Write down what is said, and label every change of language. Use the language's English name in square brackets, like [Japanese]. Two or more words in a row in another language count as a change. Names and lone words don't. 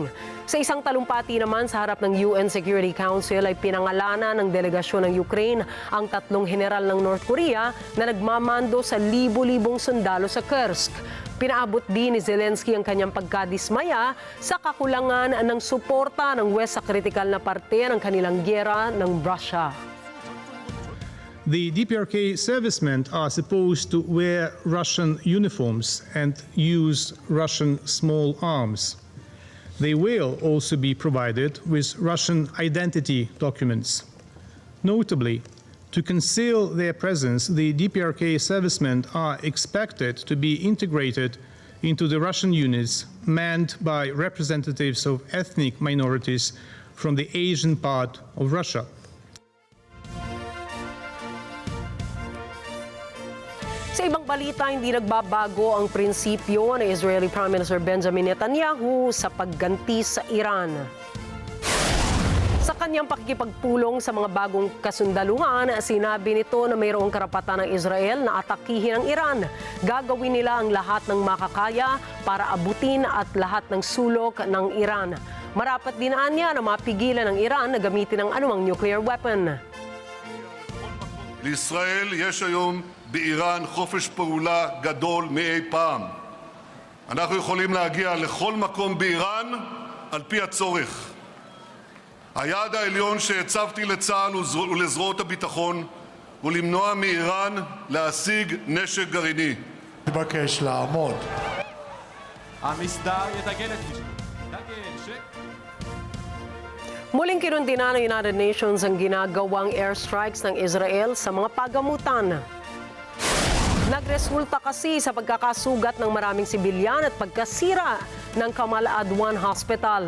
[Filipino] Sa isang talumpati naman sa harap ng UN Security Council ay pinangalanan ng delegasyon ng Ukraine ang 3 general ng North Korea na nagmamando sa libo-libong sundalo sa Kursk. Pinaabot din ni Zelensky ang kanyang pagkadismaya sa kakulangan ng suporta ng West sa kritikal na parte ng kanilang gyera ng Russia. [English] The DPRK servicemen are supposed to wear Russian uniforms and use Russian small arms. They will also be provided with Russian identity documents. Notably, to conceal their presence, the DPRK servicemen are expected to be integrated into the Russian units manned by representatives of ethnic minorities from the Asian part of Russia. [Filipino] Sa ibang balita, hindi nagbabago ang prinsipyo ni Israeli Prime Minister Benjamin Netanyahu sa pagganti sa Iran. Sa kanyang pakikipagpulong sa mga bagong kasundaluhan, sinabi nito na mayroong karapatan ng Israel na atakihin ang Iran. Gagawin nila ang lahat ng makakaya para abutin at lahat ng sulok ng Iran. Marapat din niya na mapigilan ng Iran na gamitin ang anumang nuclear weapon. [Hebrew] לישראל יש היום באיראן חופש פעולה גדול מאי פעם. אנחנו יכולים להגיע לכל מקום באיראן על פי הצורך. היעד העליון שהצבתי לצה"ל ולזרועות הביטחון הוא למנוע מאיראן להשיג נשק גרעיני. מבקש לעמוד. המסדר יתגן את נשק. [Filipino] Muling kinundina ng United Nations ang ginagawang airstrikes ng Israel sa mga pagamutan. Nagresulta kasi sa pagkakasugat ng maraming sibilyan at pagkasira ng Kamal Adwan Hospital.